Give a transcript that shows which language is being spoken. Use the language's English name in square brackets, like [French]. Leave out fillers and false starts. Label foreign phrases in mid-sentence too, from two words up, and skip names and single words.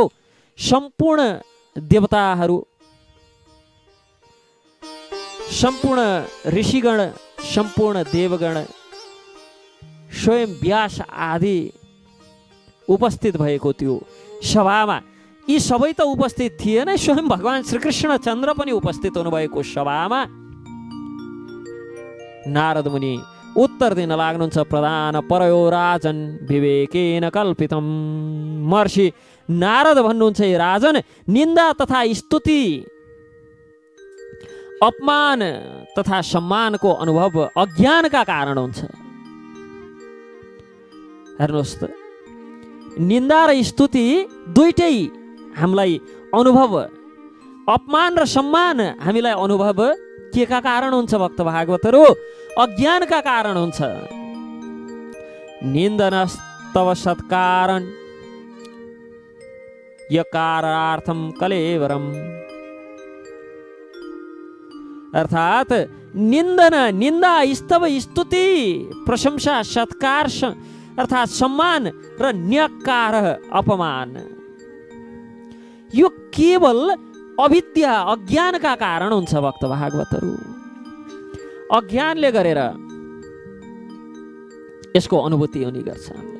[Nepali] सम्पूर्ण देवताहरू, सम्पूर्ण ऋषिगण, सम्पूर्ण देवगण, स्वयं व्यास आदि उपस्थित भएको त्यो सभामा, यी सबै त उपस्थित थिएन, स्वयं भगवान श्रीकृष्णचन्द्र पनि उपस्थित हुनुभएको सभामा नारद मुनि उत्तर दिन लाग्नुहुन्छ। [Sanskrit] प्रधान परयो राजन विवेकेन कल्पितम। [Nepali] महर्षि नारद भन्नुहुन्छ, हे राजन, निन्दा तथा स्तुति, अपमान तथा सम्मानको अनुभव अज्ञानका कारण हुन्छ। हेर्नुहोस् त, निन्दा र स्तुति दुईटै हामीलाई अनुभव, अपमान र सम्मान हामीलाई अनुभव के का कारण हुन्छ भक्त भागवतहरू? अज्ञानका कारण हुन्छ। [Sanskrit] निन्दनस्तव सत्कारण यकारार्थम कलेवरम। [Nepali] अर्थात निन्दन, निन्दा, स्तव, स्तुति, प्रशंसा, सत्कार अर्थात सम्मान र न्यकार अपमान, यो केवल अविद्या, अज्ञानका कारण हुन्छ भक्त भागवतहरू। अज्ञानले गरेर यसको अनुभूति हुने गर्छ हामीलाई।